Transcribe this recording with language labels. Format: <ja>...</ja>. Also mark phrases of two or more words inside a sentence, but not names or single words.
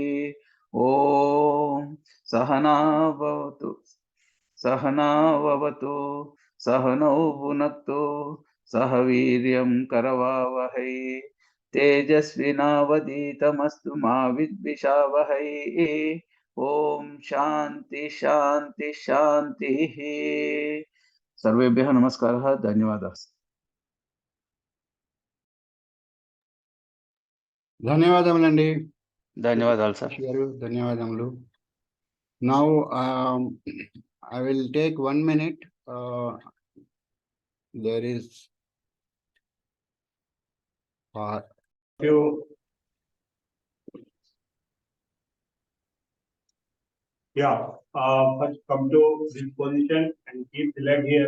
<sa>ॐ सहना भवतु सहना भवतु सहनौ भुनक्तु सह वीर्यं करवावहै तेजस्विनावधीतमस्तु मा विद्विषावहै। ॐ शान्ति शान्ति शान्तिः। सर्वेभ्यः नमस्कारः, धन्यवादः।</sa> <te>ధన్యవాదములండి. ధన్యవాదాలు సార్. గారు ధన్యవాదములు.</te> <en>Now I will take 1 minute. There is few first come to this position and keep the leg here.</en>